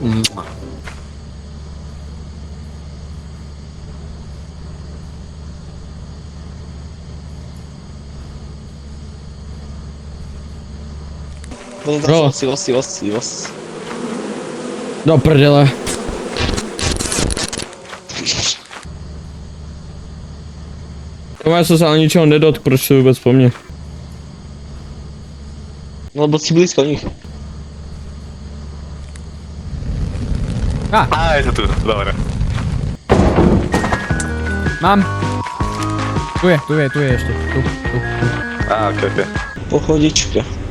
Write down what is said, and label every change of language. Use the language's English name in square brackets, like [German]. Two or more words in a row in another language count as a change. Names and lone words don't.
[Czech] Bro. Os. Do prdele. Já jsem se ale ničeho nedotk, proč to vůbec po mně? [Slovak] No lebo si blízko nich. Á, je to tu, dobre. Mám. Tu je ešte. Tu. Á, okej. Pohodička.